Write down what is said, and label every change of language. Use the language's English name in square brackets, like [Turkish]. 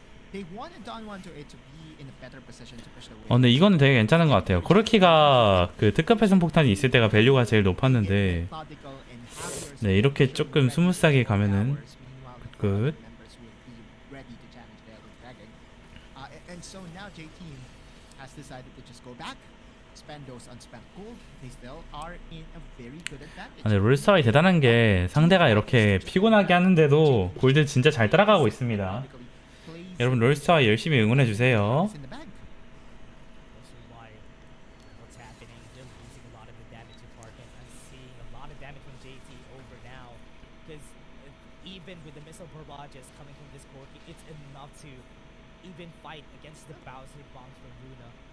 [English] They wanted Don 128 to be in a better position to push the wave. [Korean] 근데 이거는 되게 괜찮은 것 같아요 코르키가 그 특급 회선 폭탄이 있을 때가 밸류가 제일 높았는데 [English] Methodical and have your [Korean] 네 이렇게 조금 스무스하게 가면은 굿. [English] ready to challenge the Elder Dragon. And so now J Team has decided to just go back, spend those unspent gold. They still are in a very good advantage. [Korean] 아, 근데 롤스타이 대단한 게 상대가 이렇게 피곤하게 하는데도 골드 진짜 잘 따라가고 있습니다 여러분 롤스타이 열심히 응원해주세요 [English] In the bank. Also why what's happening, they're losing a lot of the damage department. I'm seeing a lot of damage from JT over now. Because even with the missile barrages coming from this Corki, it's enough to even fight against the Bowser bombs from Luna.